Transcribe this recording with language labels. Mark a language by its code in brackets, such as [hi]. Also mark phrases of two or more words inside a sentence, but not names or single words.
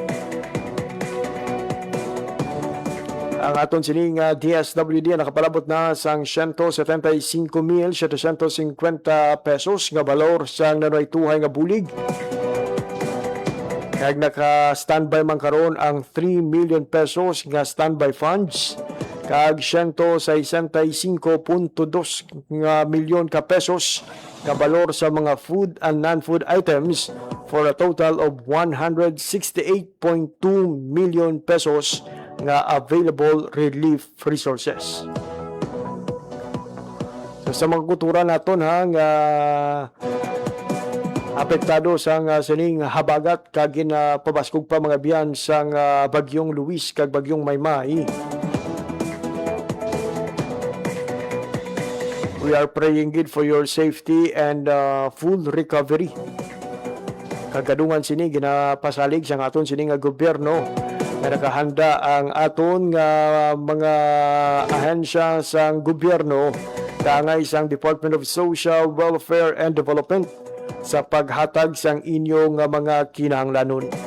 [hil] Ang aton sining DSWD nakapalabot na sang 175,750 pesos nga balor sang nanaytuhay nga bulig. Kag naka-standby man karon ang 3 [en] million pesos [hil] nga [en] standby funds [hil] kag 165.2 nga milyon ka pesos nga balor sa mga [en] food and non-food items for a total of 168.2 million pesos [hil] nga [en] available relief resources. [hil] So, sa mga kultura naton nga apektado sang sining habagat kag pabaskog pa mga biyan sang bagyong Luis kag bagyong Maymay. [en] We are praying good for your safety and full recovery. [hil] Kagadungan sini ginapasalig sang aton sining gobyerno nga nakahanda ang aton nga mga ahensya sang gobyerno dangay sang Department of Social Welfare and Development sa paghatag sang inyong mga kinahanglanon.